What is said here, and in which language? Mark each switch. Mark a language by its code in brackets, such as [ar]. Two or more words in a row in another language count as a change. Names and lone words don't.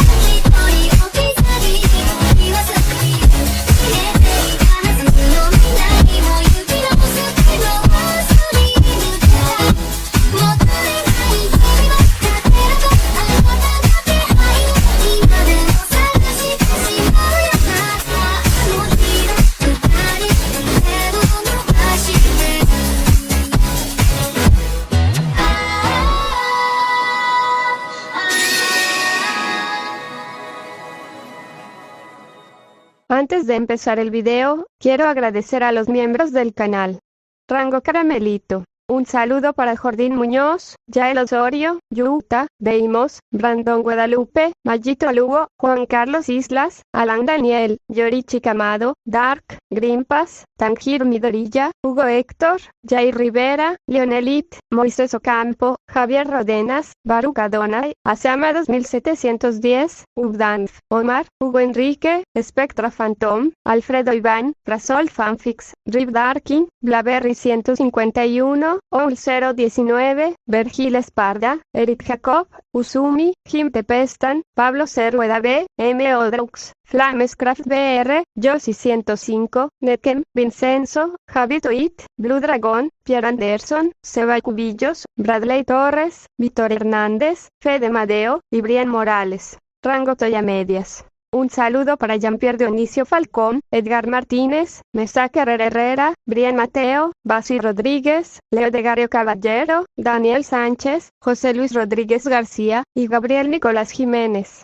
[ja] 一人置き去り言わずに消えていたはずの未来も行き直すけど忘れぬからもったいない日々は勝てるとあなたの気配今でも探してしまうよまたあの日の二人手を伸ばして [es] Antes de empezar el video, quiero agradecer a los miembros del canal. Rango Caramelito. Un saludo para Jordín Muñoz, Yael Osorio, Yuta, Deimos, Brandon Guadalupe, Mayito Lugo, Juan Carlos Islas, Alan Daniel, Yorichi Camado, Dark, Grimpas, Tanjiro Midorilla, Hugo Héctor, Jair Rivera, Leonelit, Moisés Ocampo, Javier Rodenas, Baruch Adonai, Asama 2710, Ubdanf, Omar, Hugo Enrique, Spectra Phantom, Alfredo Iván, Rasol Fanfix, Rip Darkin, Blaberry 151, Oul 019, Vergil Esparda, Eric Jacob, Usumi, Jim Tepestan, Pablo Cerrueda B, M. Odrux, Flamescraft BR, Josie 105, Netkem, Vincenzo, Javi Toit, Blue Dragon, Pierre Anderson, Seba Cubillos, Bradley Torres, Víctor Hernández, Fede Madeo, y Brian Morales. Rango Toya Medias. Un saludo para Jean-Pierre Dionisio Falcón, Edgar Martínez, Mesaque Herrera, Brian Mateo, Basi Rodríguez, Leo de Gario Caballero, Daniel Sánchez, José Luis Rodríguez García, y Gabriel Nicolás Jiménez.